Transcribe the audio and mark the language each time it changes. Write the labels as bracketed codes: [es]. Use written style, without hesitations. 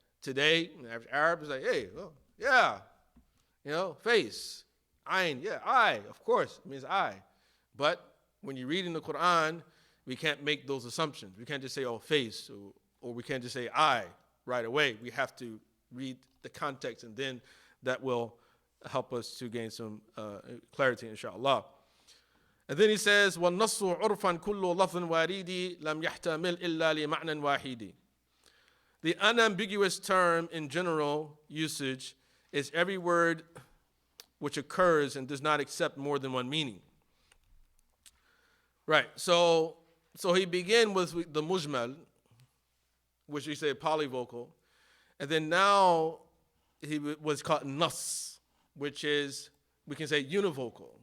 [en] Today, Arab is like, hey, oh, yeah, face, ayn, yeah, eye, of course, it means eye. But when you read in the Quran, we can't make those assumptions. We can't just say, oh, face, or we can't just say eye right away. We have to read the context, and then that will help us to gain some clarity, inshallah. And then he says, [ar] وَالنَّصُّ عُرْفًا كُلُّ لَفْظٍ وَارِيدِ لَمْ يَحْتَمِلْ إِلَّا لِمَعْنًا وَاحِدٍ. [en] The unambiguous term in general usage is every word which occurs and does not accept more than one meaning. Right, so he began with the mujmal, which we say polyvocal, and then now he was called nuss, which is, we can say univocal.